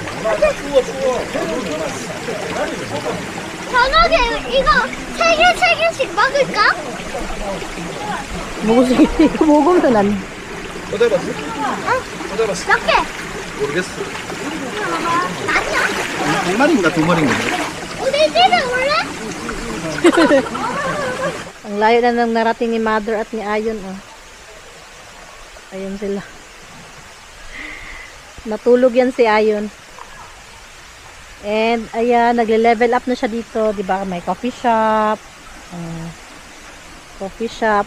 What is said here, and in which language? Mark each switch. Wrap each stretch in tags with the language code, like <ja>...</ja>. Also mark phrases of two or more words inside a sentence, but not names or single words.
<ko>저녁에 이거 세 개씩 먹을까? 먹을 수 있어. 이거 먹으면 안 돼. 또 잡았어? 몇 개? 모르겠어. 아니야. 한 마리인가 두 마리인가? 우리 집에 올래?</ko> <tl>Ang layo na nang narating ni Mother at ni Ayon, oh. Ayun sila. Natulog yan si Ayon. And, ayan, nagle-</tl> <en>level up</en> <tl>na siya dito. Diba, may</tl> <en>coffee shop. Coffee shop.</en>